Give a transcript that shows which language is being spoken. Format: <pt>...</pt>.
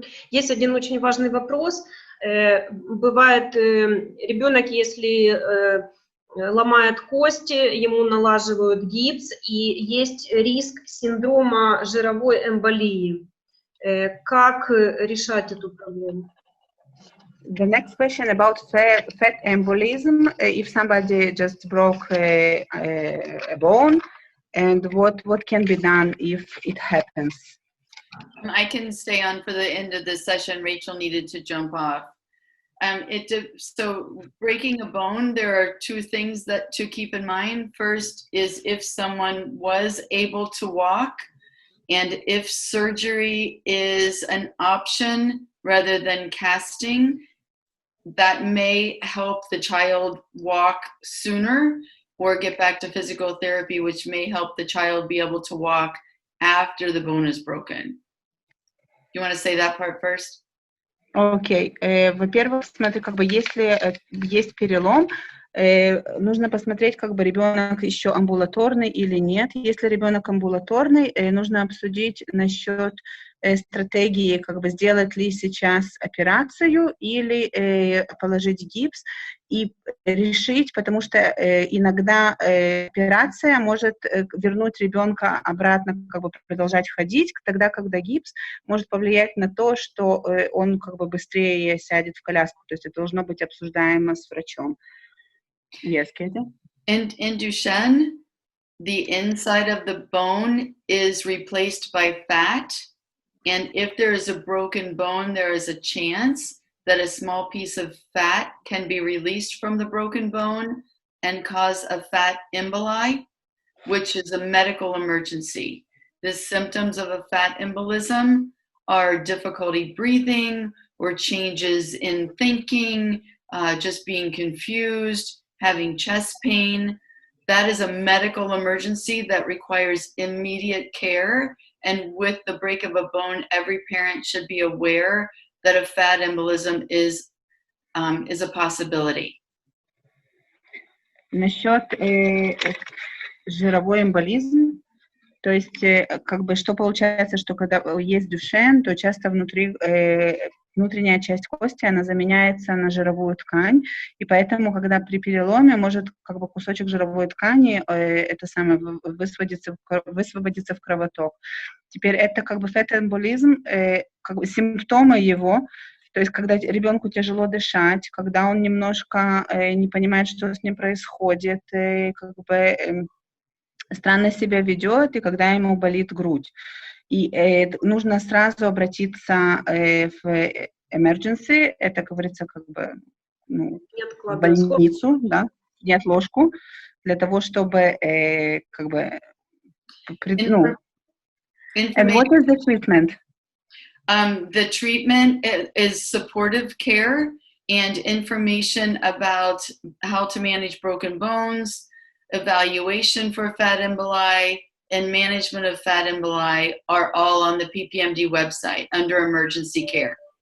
<ru>Есть один очень важный вопрос. Бывает, ребенок, если ломает кости, ему налаживают гипс, и есть риск синдрома жировой эмболии. Как решать эту проблему?</ru> <en>The next question about fat embolism. If somebody just broke a bone, and what can be done if it happens? I can stay on for the end of this session. Rachel needed to jump off. So breaking a bone, there are two things that to keep in mind. First is if someone was able to walk, and if surgery is an option rather than casting, that may help the child walk sooner or get back to physical therapy, which may help the child be able to walk after the bone is broken. You want to say that part first?</en> <ru>Окей. Во-первых, смотри, как бы если есть перелом, нужно посмотреть, как бы ребенок еще амбулаторный или нет. Если ребенок амбулаторный, нужно обсудить насчет стратегии, как бы сделать ли сейчас операцию или положить гипс, и решить, потому что иногда операция может вернуть ребенка обратно, как бы продолжать ходить, тогда, когда гипс может повлиять на то, что он как бы быстрее сядет в коляску. То есть это должно быть обсуждаемо с врачом.</ru> <en>Yes, Katie? In Duchenne, the inside of the bone is replaced by fat. And if there is a broken bone, there is a chance that a small piece of fat can be released from the broken bone and cause a fat emboli, which is a medical emergency. The symptoms of a fat embolism are difficulty breathing or changes in thinking, just being confused, having chest pain. That is a medical emergency that requires immediate care. And with the break of a bone, every parent should be aware that a fat embolism is a possibility.</en> <ru>Насчет жировой эмболизм, то есть как бы что получается, что когда есть Дюшен, то часто внутренняя часть кости, она заменяется на жировую ткань, и поэтому, когда при переломе может как бы кусочек жировой ткани это самое высвободиться в кровоток. Теперь это как бы фэтэмболизм, как бы симптомы его, то есть когда ребенку тяжело дышать, когда он немножко не понимает, что с ним происходит, как бы странно себя ведет, и когда ему болит грудь. И нужно сразу обратиться в emergency, это, говорится, как бы в больницу, да, неотложку, для того, чтобы как бы</ru> <en>And what is the treatment? The treatment is supportive care and information about how to manage broken bones, evaluation for fat emboli, and management of fat emboli are all on the PPMD website under emergency care.</en>